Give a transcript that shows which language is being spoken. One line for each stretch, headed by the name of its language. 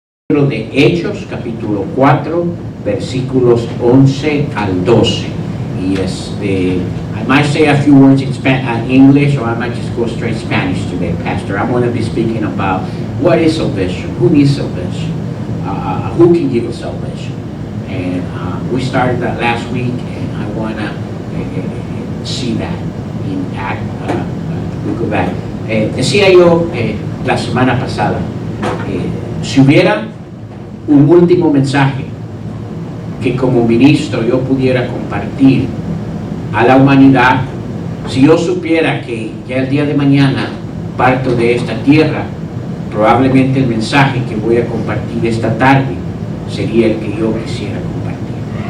Spanish: De Hechos, capítulo 4, versículos 11 al 12.
English: Y I might say a few words in English, or I might just go straight Spanish today, Pastor. I'm going to be speaking about what is salvation, who needs salvation, who can give us salvation. And we started that last week, and I want to see that in Act. Look at that.
Spanish: Decía yo la semana pasada, si hubiera un último mensaje que como ministro yo pudiera compartir a la humanidad, si yo supiera que ya el día de mañana parto de esta tierra, probablemente el mensaje que voy a compartir esta tarde sería el que yo quisiera compartir.